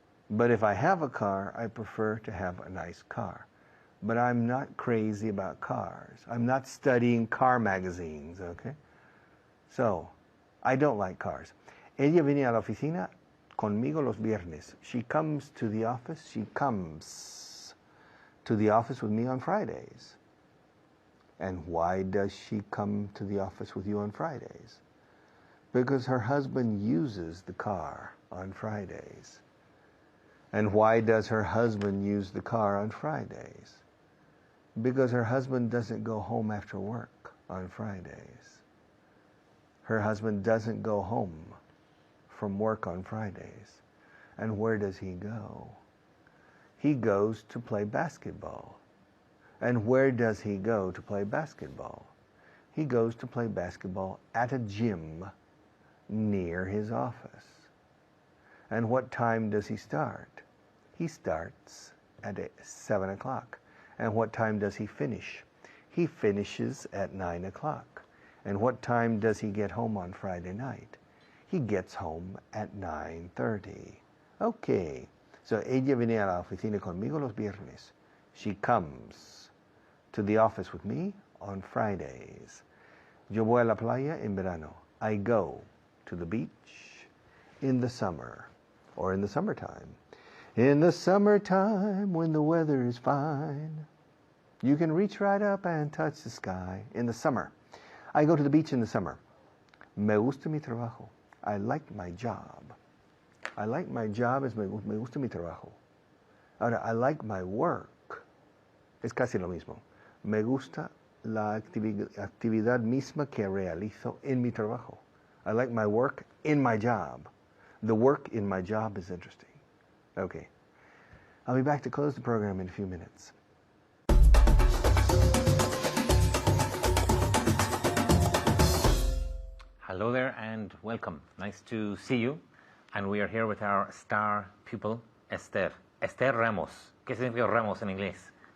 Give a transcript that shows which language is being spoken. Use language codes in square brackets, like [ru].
[en] But if I have a car, I prefer to have a nice car. But I'm not crazy about cars. I'm not studying car magazines, okay? So, I don't like cars. [es] Ella viene a la oficina conmigo los viernes. [en] She comes to the office. She comes to the office with me on Fridays. And why does she come to the office with you on Fridays? Because her husband uses the car on Fridays. And why does her husband use the car on Fridays? Because her husband doesn't go home after work on Fridays. Her husband doesn't go home from work on Fridays. And where does he go? He goes to play basketball. And where does he go to play basketball? He goes to play basketball at a gym near his office. And what time does he start? He starts at 7 o'clock. And what time does he finish? He finishes at 9 o'clock. And what time does he get home on Friday night? He gets home at 9:30. Okay, so [es] ella viene a la oficina conmigo los viernes. [en] She comes to the office with me on Fridays. [es] Yo voy a la playa en verano. [en] I go to the beach in the summer or in the summertime. In the summertime when the weather is fine, you can reach right up and touch the sky. In the summer, I go to the beach in the summer. [es] Me gusta mi trabajo. [en] I like my job. I like my job [es] es me gusta mi trabajo. Ahora, [en] I like my work. [es] Es casi lo mismo. Me gusta la actividad misma que realizo en mi trabajo. [en] I like my work in my job. The work in my job is interesting. Okay. I'll be back to close the program in a few minutes. Hello there and welcome. Nice to see you. And we are here with our star pupil, Esther. Esther Ramos. [es] ¿Qué significa Ramos en inglés?